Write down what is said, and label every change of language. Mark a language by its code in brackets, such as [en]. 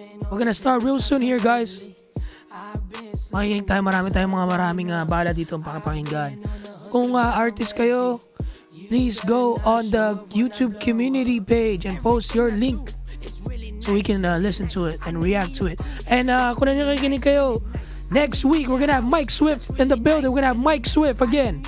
[en] We're gonna start real soon here, guys. [tl] Makikinig tayo, maraming bala dito ang pakipakinggan. Kung artist kayo, [en] please go on the YouTube community page and post your link so we can listen to it and react to it. And [tl] kung nakikinig kayo, [en] next week we're gonna have Mike Swift in the building. We're gonna have Mike Swift again.